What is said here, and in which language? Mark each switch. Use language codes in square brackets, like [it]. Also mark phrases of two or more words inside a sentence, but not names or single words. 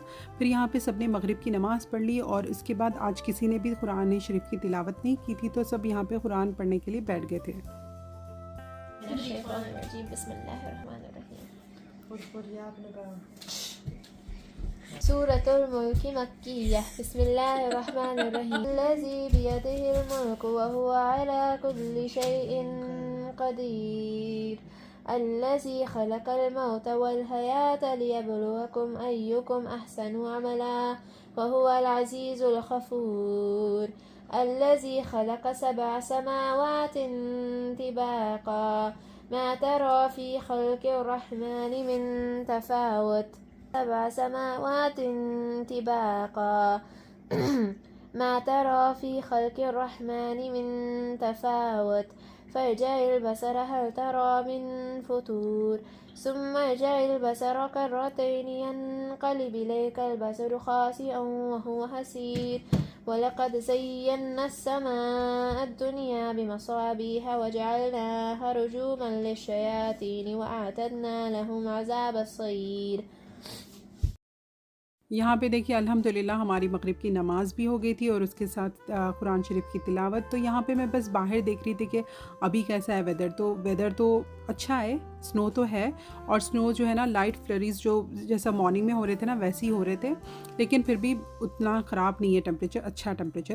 [hi] फिर यहाँ पे सब ने मगरिब की नमाज़ पढ़ ली, और इसके बाद आज किसी ने भी कुरान शरीफ की तिलावत नहीं की थी, तो सब यहाँ पे कुरान पढ़ने के लिए बैठ गए थे। [ar] سورة الملك مكية بسم الله الرحمن الرحيم الذي بيده الملك وهو على كل شيء قدير الذي خلق الموت وال حياة ليبلوكم أيكم أحسن عملا وهو العزيز الغفور الذي خلق سبع سماوات طباقا ما ترى في خلق الرحمن من تفاوت سبع سماوات طباقا ما ترى في خلق الرحمن من تفاوت فارجع البصر هل ترى من فطور ثم ارجع البصر كرتين ينقلب إليك البصر خاسئا وهو حسير ولقد زينا السماء الدنيا بمصابيح وجعلناها رجوما للشياطين وأعتدنا لهم عذاب السعير. [hi] यहाँ पे देखिए अल्हम्दुलिल्लाह हमारी मगरिब की नमाज़ भी हो गई थी, और उसके साथ कुरान शरीफ की तिलावत। तो यहाँ पे मैं बस बाहर देख रही थी कि अभी कैसा है वेदर। तो वेदर तो अच्छा है, स्नो तो है, और स्नो जो है ना [en] light flurries [hi] जो जैसा मॉर्निंग में हो रहे थे ना वैसे ही हो रहे थे, लेकिन फिर भी उतना ख़राब नहीं है टेम्परेचर, अच्छा टेम्परेचर।